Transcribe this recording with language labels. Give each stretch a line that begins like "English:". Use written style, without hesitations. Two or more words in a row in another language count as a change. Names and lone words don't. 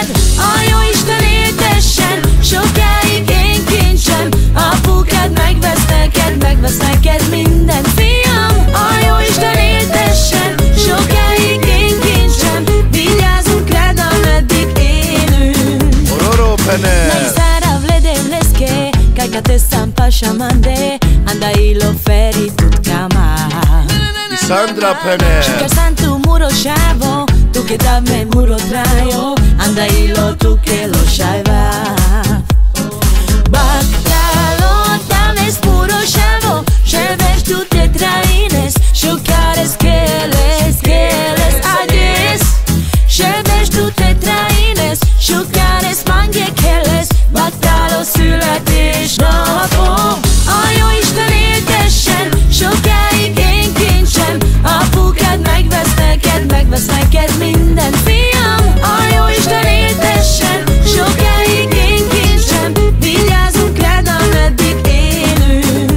Hungarian: A Jóisten éltessen, sokáig én kincsem, apukád megvesz neked minden, fiam. A Jóisten éltessen, sokáig én kincsem, vigyázunk rád, ameddig élünk.
Romany: Ororo pene. Najsara vledem leske, kaj te sam pašamande, anda ilo feri tutkama. Sandra pene. Šikar santu muro šavo, tuke dame muro trajo, anda ilo tuke lo šajva. Baktalo dames muro šavo, ševesh tu te traines, šukares keles ades. Ševesh tu te traines, šukares mange keles, baktalo születésnapom.
Hungarian: A Jóisten éltessen, sokáig én kincsem, apukád megvesz neked minden, fiam. A Jóisten éltessen, sokáig én kincsem, vigyázunk rád, ameddig élünk.